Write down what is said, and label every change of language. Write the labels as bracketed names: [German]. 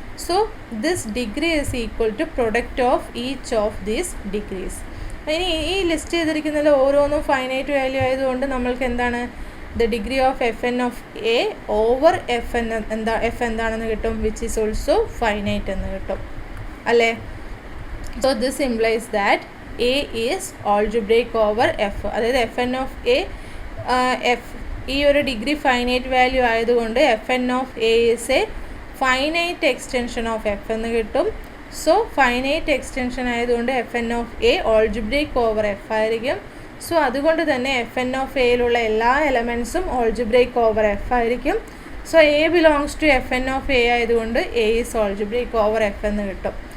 [English] So this degree is equal to product of each of these degrees. [Malayalam] ഇനി ഈ list ചെയ്തിരിക്കുന്നതിൽ ഓരോന്നും finite value ആയതുകൊണ്ട് നമ്മൾക്ക് എന്താണ് the degree of Fn of A over F എന്താണെന്ന് കിട്ടും, [English] which is also finite [Malayalam] എന്ന് കിട്ടും അല്ലേ? [English] So this implies that A is algebraic over F. [Malayalam] അതായത് [English] Fn of A F ഈ ഒരു degree finite value ആയതുകൊണ്ട് Fn of A is a finite extension of F [Malayalam] എന്ന് കിട്ടും. സോ ഫൈനൈറ്റ് എക്സ്റ്റൻഷൻ ആയതുകൊണ്ട് Fn of A algebraic over F ആയിരിക്കും. So അതുകൊണ്ട് തന്നെ Fn of Aയിലുള്ള എല്ലാ എലമെൻസും algebraic over F ആയിരിക്കും. [English] so A belongs to Fn of A [Malayalam] ആയതുകൊണ്ട് [English] A is algebraic over F [Malayalam] എന്ന് കിട്ടും.